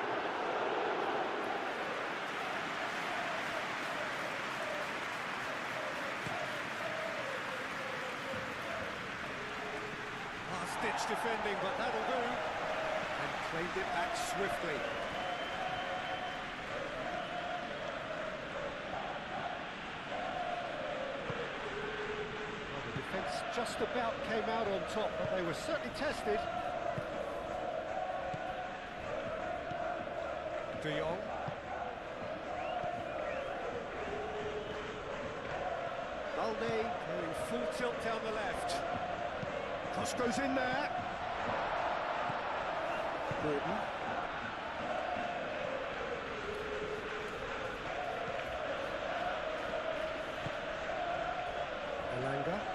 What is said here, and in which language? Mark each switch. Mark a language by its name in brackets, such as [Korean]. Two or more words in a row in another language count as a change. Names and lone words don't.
[English] Last-ditch defending, but that'll do. And claimed it back swiftly. Well, the defence just about came out on top, but they were certainly tested. De Jong. Balde going full tilt down the left. Cross goes in there. Gordon. Elanga.